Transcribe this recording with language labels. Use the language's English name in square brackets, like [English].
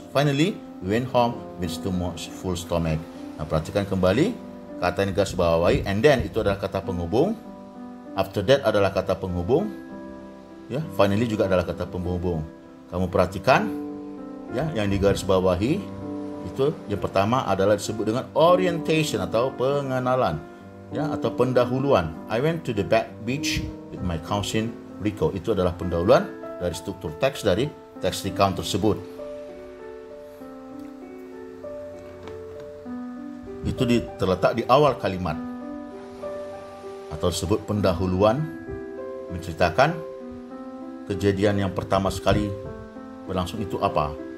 [English] Finally, we went home with full stomach. [Indonesian] Nah, perhatikan kembali. Kata yang garis bawahi, and then itu adalah kata penghubung. After that adalah kata penghubung. Ya, finally juga adalah kata penghubung. Kamu perhatikan, ya, yang di garis bawahi itu yang pertama adalah disebut dengan orientation atau pengenalan, ya, atau pendahuluan. [English] I went to the back beach with my cousin Rico. [Indonesian] Itu adalah pendahuluan dari struktur teks dari teks recount tersebut. Itu terletak di awal kalimat atau disebut pendahuluan, menceritakan kejadian yang pertama sekali berlangsung itu apa.